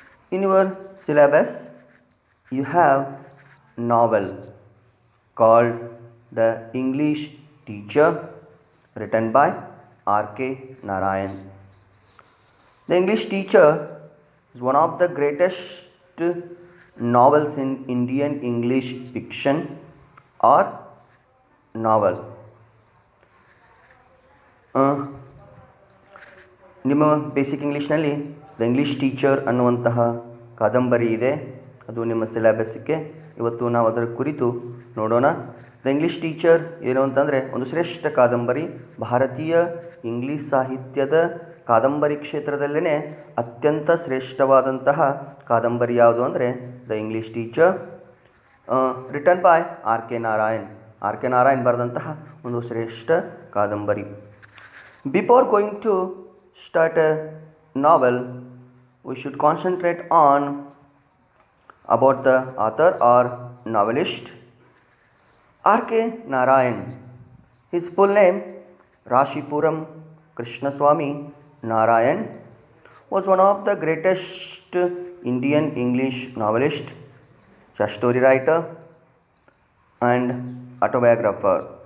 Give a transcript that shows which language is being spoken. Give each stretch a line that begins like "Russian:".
English: In your syllabus, you have novel called The English Teacher, written by R.K. Narayan. The English Teacher is one of the greatest novels in Indian English fiction or novel.
Kannada: ನಿಮ್ಮ basic ಇಂಗ್ಲೀಷ್ನಲ್ಲಿ the English teacher ಅನ್ನುವಂತಹ ಕಾದಂಬರಿ ಇದೆ. ಅದು ನಿಮ್ಮ ಸಿಲೆಬಸ್ಗೆ ಇವತ್ತು ನಾವು ಅದರ ಕುರಿತು ನೋಡೋಣ. ದ ಇಂಗ್ಲೀಷ್ ಟೀಚರ್ ಏನು ಅಂತಂದರೆ ಒಂದು ಶ್ರೇಷ್ಠ ಕಾದಂಬರಿ. ಭಾರತೀಯ ಇಂಗ್ಲೀಷ್ ಸಾಹಿತ್ಯದ ಕಾದಂಬರಿ ಕ್ಷೇತ್ರದಲ್ಲೇ ಅತ್ಯಂತ ಶ್ರೇಷ್ಠವಾದಂತಹ ಕಾದಂಬರಿ ಯಾವುದು ಅಂದರೆ the English teacher,
English: written by
Kannada: R K Narayan. R K Narayan ಬರೆದಂತಹ ಒಂದು ಶ್ರೇಷ್ಠ ಕಾದಂಬರಿ.
English: Before going to start a novel, we should concentrate on about the author or novelist. R.K. Narayan. His full name Rashipuram Krishnaswamy Narayan was one of the greatest Indian English novelist, story writer and autobiographer.